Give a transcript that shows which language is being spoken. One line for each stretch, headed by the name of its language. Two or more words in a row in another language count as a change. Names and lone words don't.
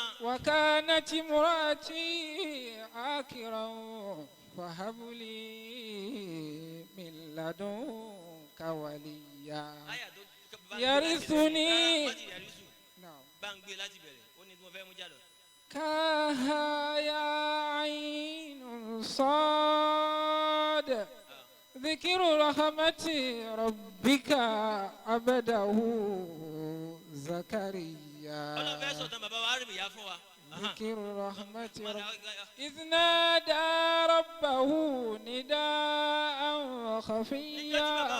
Arabic: وكانت امرأتي عاقرا فهب لي من لدنك وليا يرثني
Yoruba: bá ń gbé láti bẹ̀rẹ̀ ó ní tí mo fẹ́ mú jáde.
Arabic: كاها يا عين صاد ذكر رحمة ربك عبده زكريا ذكر رحمة ربك إذ نادى ربه نداء خفيا